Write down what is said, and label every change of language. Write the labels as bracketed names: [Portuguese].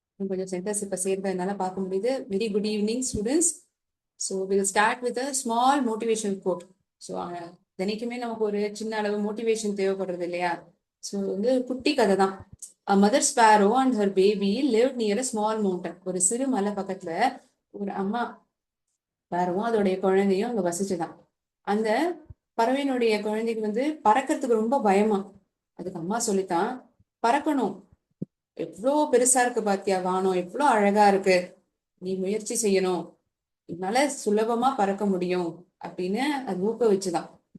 [Tamil] கொஞ்சம் சென்டர்ஸ் இப்ப சேர்ந்ததுனால பார்க்க முடியுது. [English] Very good evening students. So will start with a small motivation quote. [Tamil] So தினைக்குமே நமக்கு ஒரு சின்ன அளவு மோட்டிவேஷன் தேவைப்படுறது இல்லையா? ஸோ வந்து குட்டி கதை தான். [English] A mother sparrow and her baby lived near a small mountain. [Tamil] ஒரு சிறு மலை பக்கத்துல ஒரு அம்மா ஸ்பாரோவும் அதோடைய குழந்தையும் அங்க வசிச்சுதான். அந்த பறவையினுடைய குழந்தைக்கு வந்து பறக்கிறதுக்கு ரொம்ப பயமா. அதுக்கு அம்மா சொல்லித்தான், பறக்கணும், எவ்வளோ பெருசா இருக்கு பாத்தியா வானம், எவ்வளோ அழகா இருக்கு, நீ முயற்சி செய்யணும், இதனால சுலபமா பறக்க முடியும் அப்படின்னு அது ஊக்குவிச்சுதான்.